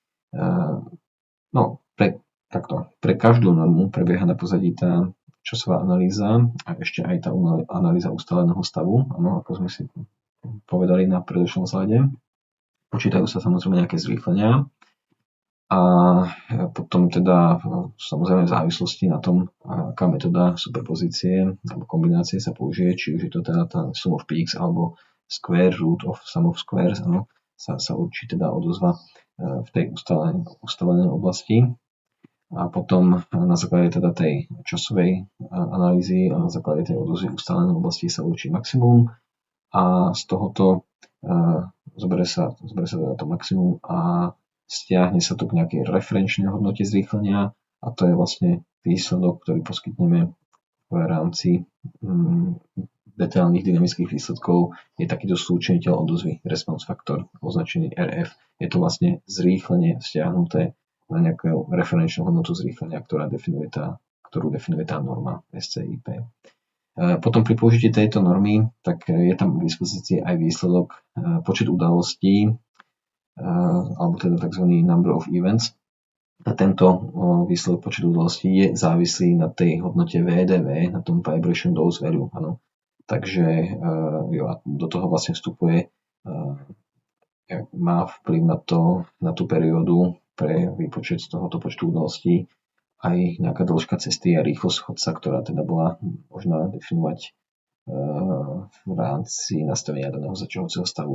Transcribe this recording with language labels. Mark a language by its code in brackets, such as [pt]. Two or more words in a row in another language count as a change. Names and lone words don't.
[sk] Pre každú normu prebieha na pozadí tá časová analýza a ešte aj tá analýza ustáleného stavu, ako sme si povedali na predošlom slajde. Počítajú sa samozrejme nejaké zrýchlenia a potom teda samozrejme v závislosti na tom, aká metóda superpozície alebo kombinácie sa použije, či už je to teda tá [en] sum of peaks [sk] alebo [en] square root of sum of squares, [sk] sa určí teda odozva v tej ustalenej oblasti. A potom na základe teda tej časovej analýzy a na základe tej odozvy ustalenej oblasti sa určí maximum a z tohoto zoberie sa teda to maximum a stiahne sa to k nejakej referenčnej hodnote zrýchlenia a to je vlastne výsledok, ktorý poskytneme v rámci detailných dynamických výsledkov. Je takýto súčiniteľ odozvy, [en] response factor, [sk] označený RF. Je to vlastne zrýchlenie stiahnuté na nejakú referenčnú hodnotu zrýchlenia, ktorú definuje tá norma SCIP. Potom pri použití tejto normy, tak je tam k dispozícii aj výsledok počet udalostí, alebo teda tzv. [en] Number of events. [sk] A tento výsledok počet udalostí je závislý na tej hodnote VDV, na tom [en] Vibration Dose Value. [sk] Ano. Takže do toho vlastne vstupuje, má vplyv na tú periódu pre výpočet z tohoto počtu udalostí aj nejaká dĺžka cesty a rýchlosť chodca, ktorá teda bola možná definovať v rámci nastavenia daného zaťahovacieho stavu.